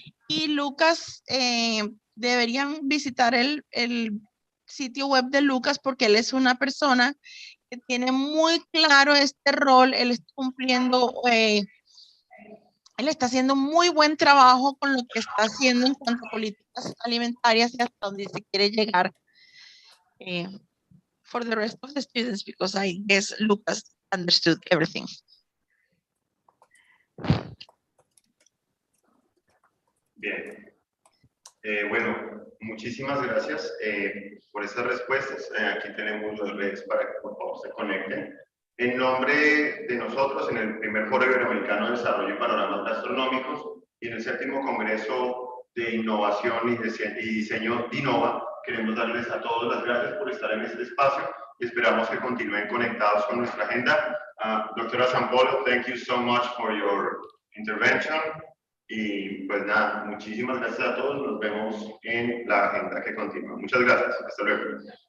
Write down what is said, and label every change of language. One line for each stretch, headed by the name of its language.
Spanish: Y Lucas, deberían visitar el sitio web de Lucas, porque él es una persona que tiene muy claro este rol. Él está cumpliendo, él está haciendo muy buen trabajo con lo que está haciendo en cuanto a políticas alimentarias y hasta donde se quiere llegar.
English: For the rest of the students, because I guess Lucas understood everything.
Spanish: Bien. Bueno, muchísimas gracias por estas respuestas. Aquí tenemos las redes para que por favor se conecten. En nombre de nosotros, en el primer Foro Iberoamericano de Desarrollo y Panoramas Gastronómicos y en el 7º Congreso de Innovación y Diseño DINOVA, queremos darles a todos las gracias por estar en este espacio y esperamos que continúen conectados con nuestra agenda.
English: Doctora Sampolo, thank you so much for your intervention.
Spanish: Y pues nada, muchísimas gracias a todos. Nos vemos en la agenda que continúa. Muchas gracias. Hasta luego.